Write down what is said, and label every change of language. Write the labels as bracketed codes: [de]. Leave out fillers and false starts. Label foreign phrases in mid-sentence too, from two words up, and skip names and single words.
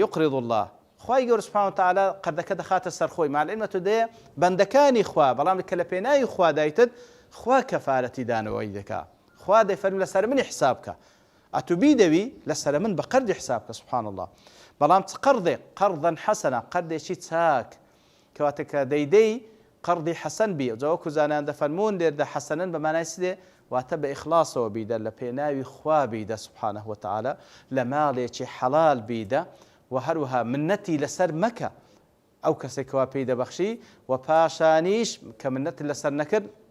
[ar] يقرض الله [ckb] خوای گەورە [ar] سوبحانەوە وتعالە [ckb] قەردەکە دەخاتە سەر خۆی [ar] مع العلم [ckb] تۆ دەیە بەندەکانی خوا بەڵام کە لە پێناوی خوا دایتت خوا کەفارەتی دانەوەی دەکا خوا دەیفەرمێ لەسەر منی حساب کە ئەتو بیدەوی لەسەر من بە قەردی حساب کە [ar] سوبحان الله [ckb] بەڵام چ قەردێک [ar] قەرضەن حەسەنە [ckb] قەردێکی چاک کەواتە کە دەیدەی قەردی حەسەن بی جاوەکو زانیان دەفەرمون لێردا حەسەنەن بە مانای چ دێ واتە بە ئیخلاسەوە بیدە لە پێناوی خوا بیدە [ar] سوبحانەه وتعالە [ckb] لە ماڵێکی حەڵال بیدە و هەروەها منەتی لەسەر مەکە ئەو کەسێکەوە پێی دەبەخشی و پاشانیش کە منەت لەسەر نەکرد